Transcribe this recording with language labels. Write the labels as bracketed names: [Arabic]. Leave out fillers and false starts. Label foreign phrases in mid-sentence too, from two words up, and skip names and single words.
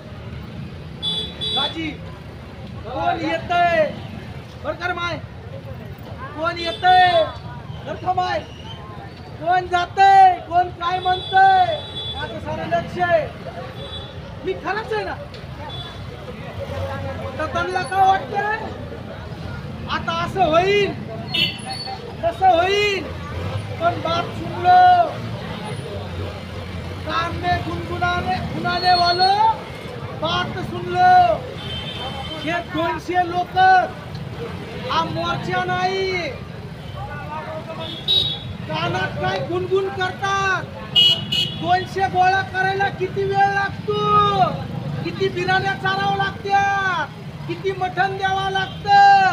[Marathi] राजी कोण येतंय बरकर माय, कोण येतंय बरका माय, कोण जातंय, कोण काय म्हणतंय, माझं सारं लक्ष आहे. मी खरंच आहे ना. तर त्यांना काय वाटतंय आता असं होईल तसं होईल, पण [Hindi] बात सुन लो, कान में गुनगुनाने वालो बात सुन लो. [Marathi] हे 200 लोक हा मोर्चा नाही, कानात काय गुणगुण करतात. 200 गोळा करायला किती वेळ लागतो, किती बिराण्या चारावं लागत्या, किती मटण द्यावं लागतं.